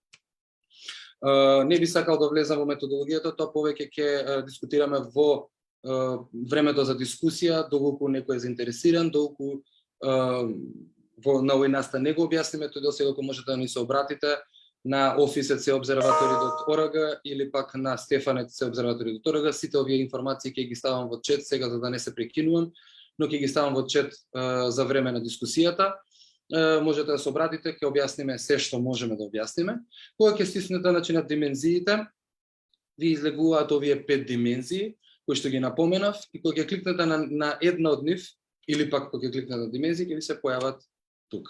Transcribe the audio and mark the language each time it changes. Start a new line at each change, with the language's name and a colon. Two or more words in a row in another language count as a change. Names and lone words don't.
Macedonian: Не би сакал да влезам во методологијата, тоа повеќе ќе дискутираме во времето за дискусија, доколку некој е заинтересиран, доколку на овој настан не го објасниме, тој дел секако можете да ни се обратите на office@seobservatory.org или пак на stefan@seobservatory.org. Сите овие информации ќе ги ставам во чет сега за да не се прекинувам, но ќе ги ставам во чет за време на дискусијата. Можете да се обратите, ќе објасниме се што можеме да објасниме. Кога ќе стиснете на димензиите, ви излегуваат овие 5 димензии кои што ги напоменав и кога ќе кликнете на една од нив или пак кога ќе кликнете на димензии ќе ви се појават тука.